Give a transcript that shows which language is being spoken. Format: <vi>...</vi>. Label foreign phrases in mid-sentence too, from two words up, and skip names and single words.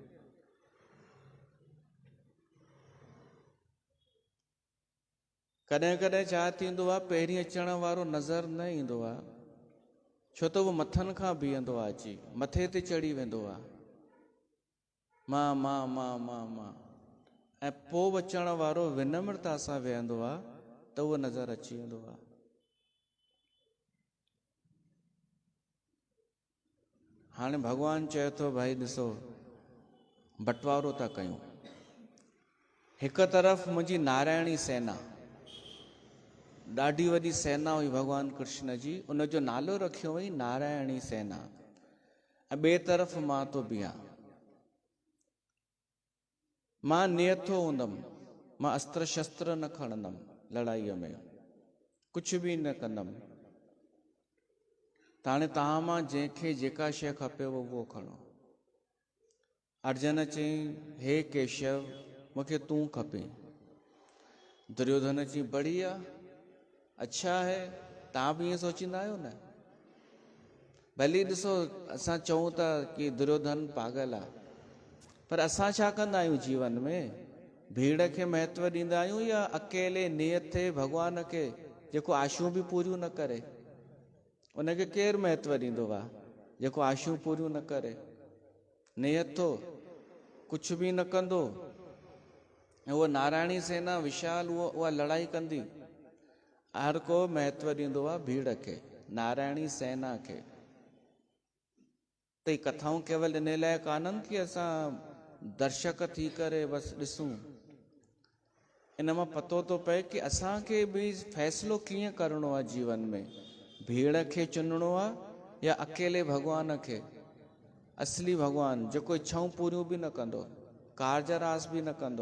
<sd>कॾहिं कॾहिं छा थींदो आहे, पहिरीं अचण वारो नज़र न ईंदो आहे, छो त उहो मथनि खां बीहंदो आहे, अची मथे ते चढ़ी वेंदो आहे, मां मां मां मां मां ऐं पोइ अचण वारो विनम्रता सां वेहंदो आहे त उहो नज़र अची वेंदो आहे। हाणे भगवान चए थो भाई ॾिसो बंटवारो था कयूं। हिक तरफ़ मुंहिंजी नारायणी सेना, ॾाढी वॾी सेना हुई भगवान कृष्ण जी, उनजो नालो रखियो हुई नारायणी सेना, ऐं ॿिए तरफ़ मां तो बीहां। मां नियतो हूंदमि, मां अस्त्र शस्त्र न खणंदमि लड़ाईअ में, कुझु बि न कंदमि। त हाणे तव्हां मां जंहिंखे जेका शइ खपेव उहो खणो। अर्जुन चयईं हे केशव मूंखे तूं खपे। दुर्योधन चयईं</sd> <hi>बढ़िया, अच्छा है,</hi> <sd>तव्हां बि ईअं सोचींदा आहियो न। भली ॾिसो असां चऊं था कि दुर्योधन पागल आहे, पर असां छा कंदा आहियूं जीवन में? भीड़ खे महत्व ॾींदा आहियूं या अकेले नियत थे भॻवान खे जेको आशूं बि पूरियूं न करे? उनखे केरु महत्व ॾींदो आहे जेको आशूं पूरियूं न करे? नियत थो, कुझु बि न कंदो, ऐं उहा नारायणी सेना विशाल उहा लड़ाई कंदी। हर को महत्व ॾींदो आहे भीड़ खे, नारायणी सेना खे। त ई कथाऊं केवल इन लाइ कान्हनि कि असां दर्शक थी करे बसि ॾिसूं। इन मां पतो थो पए कि असांखे बि फ़ैसिलो कीअं करिणो आहे जीवन में, भीड़ खे चुनणो आहे या अकेले भॻवान खे, असली भॻवान जेको इच्छाऊं पूरियूं बि न कंदो, कार्ज रास बि न कंदो।</sd>